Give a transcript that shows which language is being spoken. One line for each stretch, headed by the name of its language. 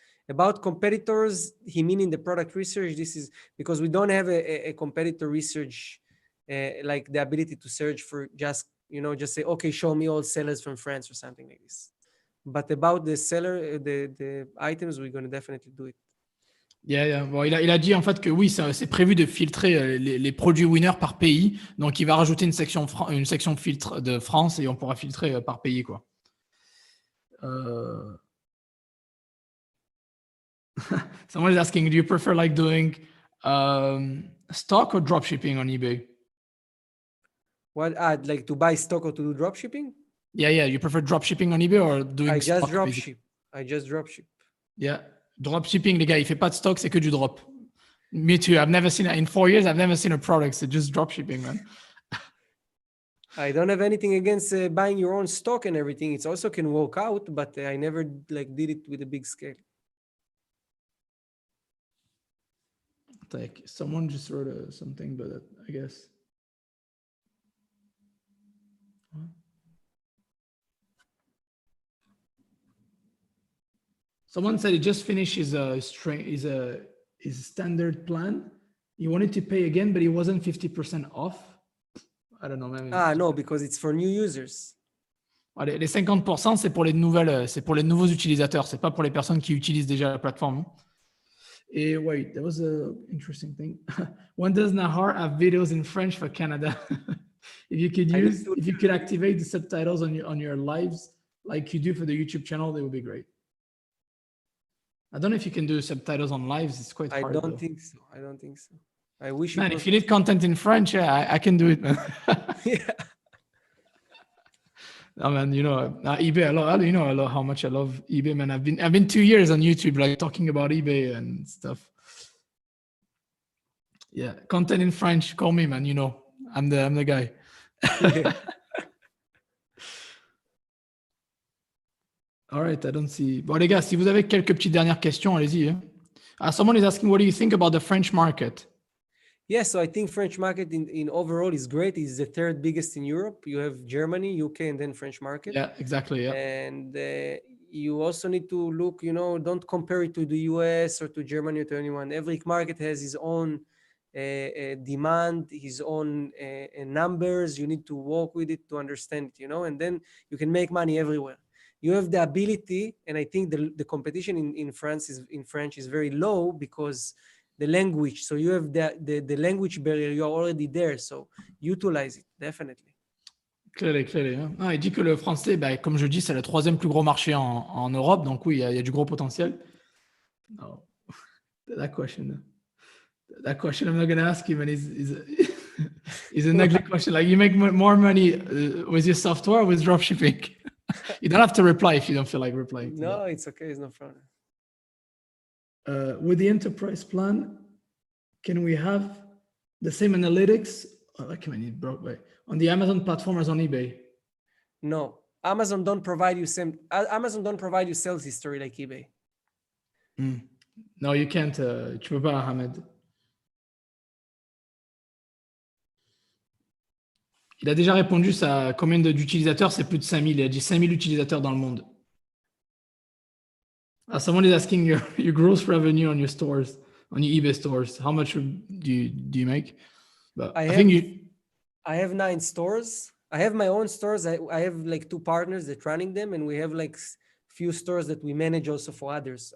English: About competitors, he meaning the product research. This is because we don't have a competitor research, like the ability to search for just say, okay, show me all sellers from France or something like this. But about the seller, the items, we're going to definitely do it. Yeah.
French: Bon, il a dit en fait que oui, c'est prévu de filtrer les produits winners par pays. Donc, il va rajouter une section filtre de France et on pourra filtrer par pays, quoi.
English: Someone is asking, do you prefer like doing stock or drop shipping on eBay? What, like to buy stock or to do drop shipping? Yeah. You prefer drop shipping on eBay or doing I just stock? I just drop ship. Yeah.
French: Drop shipping, les gars, il fait pas de stock, c'est que du drop.
English: Me too. I've never seen, in 4 years, I've never seen a product. It's just drop shipping, man. I don't have anything against buying your own stock and everything. It also can work out, but I never did it with a big scale. Like someone just wrote something, but I guess. Someone said he just finished his standard plan. He wanted to pay again, but he wasn't 50% off. I don't know. Maybe No, because it's for new users.
French: Les 50%, c'est pour les nouveaux utilisateurs. C'est pas pour les personnes qui utilisent déjà la plateforme. Et
English: wait, that was an interesting thing. When does Nahar have videos in French for Canada? If you could activate the subtitles on your lives like you do for the YouTube channel, they would be great. I don't know if you can do subtitles on lives. It's quite hard. I don't think so. I wish. Man, if you need content in French, yeah, I can do it, man. Yeah. No, man, eBay. I love how much I love eBay, man. I've been 2 years on YouTube, like talking about eBay and stuff. Yeah, content in French, call me, man. You know, I'm the guy. All right, I don't see.
French: Bon, les gars, si vous avez quelques petites dernières questions, allez-y. Hein.
English: Someone is asking, what do you think about the French market? Yeah, so I think French market in overall is great. It's the third biggest in Europe. You have Germany, UK, and then French market. Yeah, exactly. Yeah. And you also need to look, don't compare it to the US or to Germany or to anyone. Every market has his own demand, his own numbers. You need to work with it to understand it, and then you can make money everywhere. You have the ability, and I think the competition in French is very low because the language. So you have the language barrier. You're already there, so utilize it definitely.
French: Clé. Hein. Ah, il dit que le français, bah, comme je dis, c'est le troisième plus gros marché en Europe. Donc oui, il y a du gros potentiel.
English: Oh. That question, I'm not going to ask him. And is an ugly question. Like, you make more money with your software or with dropshipping? You don't have to reply if you don't feel like replying. No, it's okay. It's no problem. With the enterprise plan, can we have the same analytics on the Amazon platform as on eBay? No, Amazon don't provide you sales history like eBay. No, you can't.
French: Tu peux pas,
English: Ahmed.
French: Il a déjà répondu, ça, combien d'utilisateurs? C'est plus de 5000. Il a dit 5000 utilisateurs dans le monde.
English: Someone is asking your gross revenue on your stores, on your eBay stores. How much do you make? But I have 9 stores. I have my own stores. I have like 2 partners that running them, and we have like few stores that we manage also for others.